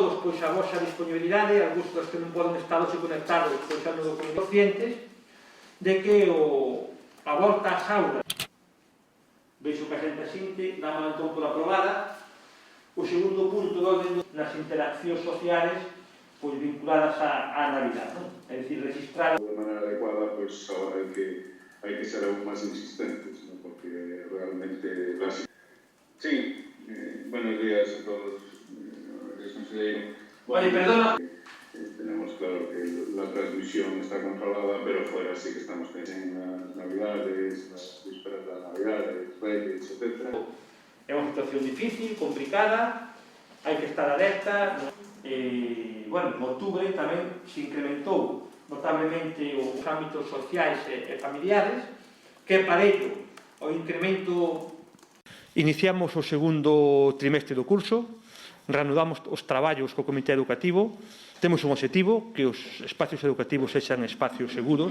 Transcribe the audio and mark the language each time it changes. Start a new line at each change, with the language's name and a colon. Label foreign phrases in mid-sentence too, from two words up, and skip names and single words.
Galician: Todos, pois, a vosa disponibilidade, algúns dos que non poden estar hoxe conectados, pois, xa non conscientes de que a volta ás aulas, veixo que a xente asinte, damos entón por aprobada. O segundo punto do orden nas interaccións sociales, pois, vinculadas á Navidad, non? É dicir, registrar
Spanish: De manera adecuada, pues ahora hay que ser aún más insistentes, ¿no? Porque realmente las... Sí, buenos días a todos, consejero. Oye, perdona. Tenemos claro que la transmisión está controlada, pero fuera sí que estamos pensando en las Navidades, las vísperas de las Navidades, Reyes, etc.
Galician: É unha situación difícil, complicada, hai que estar alerta. Bueno, en outubro tamén se incrementou notablemente os ámbitos sociais e familiares, que
Spanish: para ello
Galician: o incremento... Iniciamos o segundo trimestre do curso, reanudamos os traballos co Comité Educativo, temos un objetivo, que os espacios educativos sexan espacios seguros.